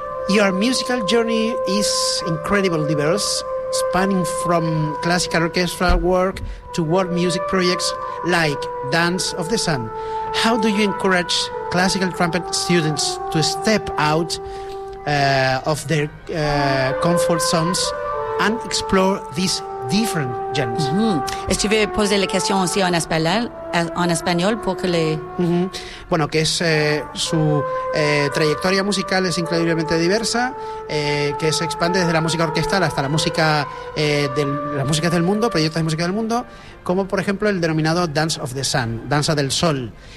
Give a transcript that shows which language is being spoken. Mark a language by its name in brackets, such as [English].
[English] Your musical journey is incredibly diverse, spanning from classical orchestra work to world music projects like Dance of the Sun. How do you encourage classical trumpet students to step out of their comfort zones and explore these different genres? Mm-hmm. [French] Est-ce que tu veux poser la question aussi en espagnol pour que les... Mm-hmm. [Spanish] Bueno, que es su trayectoria musical es increíblemente diversa, que se expande desde la música orquestal hasta la música las músicas del mundo, proyectos de música del mundo, como por ejemplo el denominado Dance of the Sun, Danza del Sol.